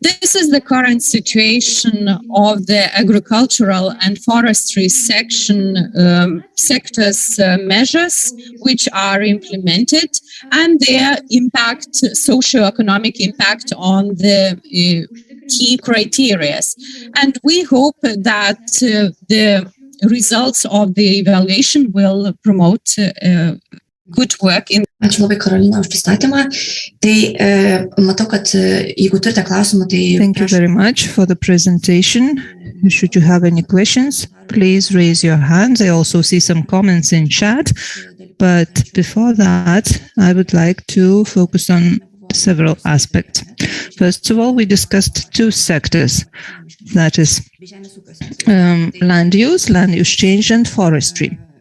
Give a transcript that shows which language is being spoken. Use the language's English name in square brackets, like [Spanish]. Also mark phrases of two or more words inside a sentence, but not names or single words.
[English] This is the current situation of the agricultural and forestry sectors measures which are implemented and their impact, socio-economic impact on the key criteria. And we hope that the results of the evaluation will promote good work in. [Lithuanian] Ačiū labai, Karolina, už pristatymą. Tai matau, kad jeigu turite klausimų, tai... [English] Thank you very much for the presentation. Should you have any questions, please raise your hands. I also see some comments in chat. But before that, I would like to focus on several aspects. First of all, we discussed two sectors. That is land use change, and forestry.